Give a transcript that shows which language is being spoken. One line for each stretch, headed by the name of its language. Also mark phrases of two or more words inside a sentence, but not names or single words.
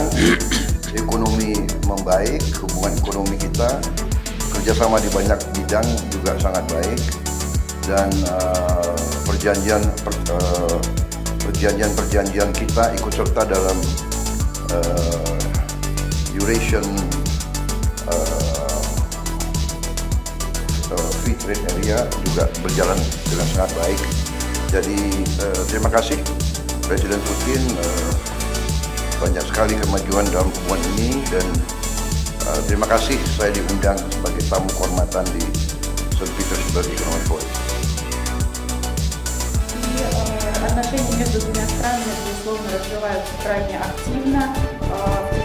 Indonesian: Ekonomi membaik, hubungan ekonomi kita, kerjasama di banyak bidang juga sangat baik, dan perjanjian kita ikut serta dalam Eurasian Free Trade Area juga berjalan dengan sangat baik. Jadi terima kasih Presiden Putin, banyak sekali kemajuan dalam hubungan ini, dan terima kasih saya diundang sebagai tamu kehormatan di St. Petersburg Economic Forum.
Russian: Отношения между двумя странами, безусловно, развиваются крайне активно.